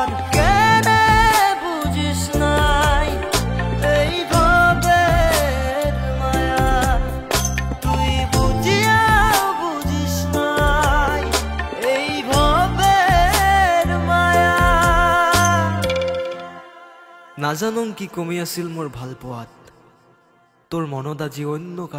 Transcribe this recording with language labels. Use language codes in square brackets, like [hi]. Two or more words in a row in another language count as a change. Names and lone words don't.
[bn] কেনে বুঝিস নাই এই ভবের মায়া, তুই বুঝিয়াও বুঝিস নাই এই ভবের মায়া। [as] নাজানং কি কমি আছিল মোৰ ভাল পোৱাত, তোৰ মনত আজি অন্য